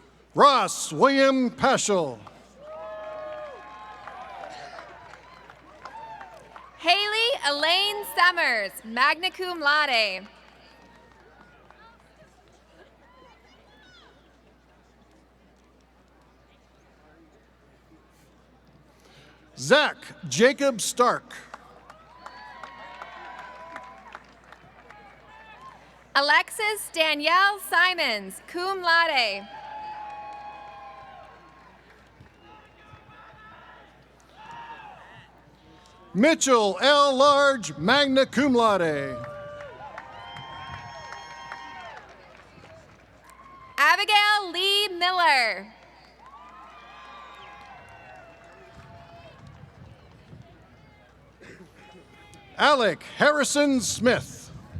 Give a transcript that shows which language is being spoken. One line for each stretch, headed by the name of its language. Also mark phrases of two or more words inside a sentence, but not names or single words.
English: Ross William Paschal. Haley Elaine Summers,
Latin: magna cum laude.
English: Zach Jacob Stark. Alexis Danielle Simons,
Latin: cum laude.
English: Mitchell L. Large,
Latin: magna cum laude.
English: Abigail Lee Miller. Alec Harrison Smith.